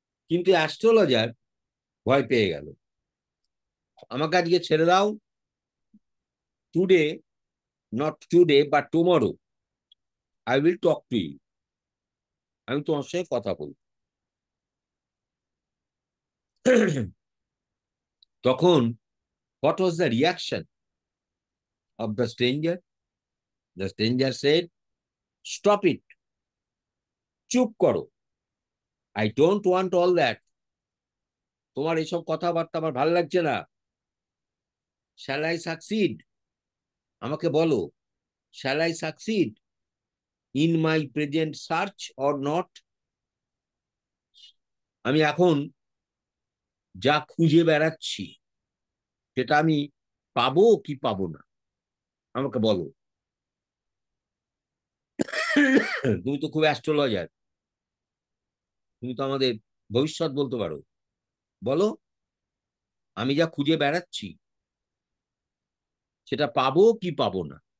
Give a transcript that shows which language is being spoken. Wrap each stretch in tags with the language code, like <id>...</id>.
<bn>কিন্তু অ্যাস্ট্রোলজার ভয় পেয়ে গেল, আমাকে আজকে ছেড়ে দাও,</bn> <en>today, not today but tomorrow I will talk to you,</en> <bn>আমি তোমার সঙ্গে কথা বলবো।</bn> <en>তখন what was the reaction of the stranger? The stranger said, stop it,</en> <bn>চুপ করো,</bn> <en>I don't want all that,</en> <bn>তোমার এসব কথাবার্তা আমার ভালো লাগছে না।</bn> <en>Shall I succeed?</en> <bn>আমাকে বলো,</bn> <en>shall I succeed in my present search or not?</en> <bn>আমি এখন যা খুঁজে বেড়াচ্ছি, সেটা আমি পাবো কি পাবো না, আমাকে বলো। তুমি তো খুব অ্যাস্ট্রোলজার, তুমি তো আমাদের ভবিষ্যৎ বলতে পারো, বলো আমি যা খুঁজে বেড়াচ্ছি সেটা পাবো কি পাবো না।</bn>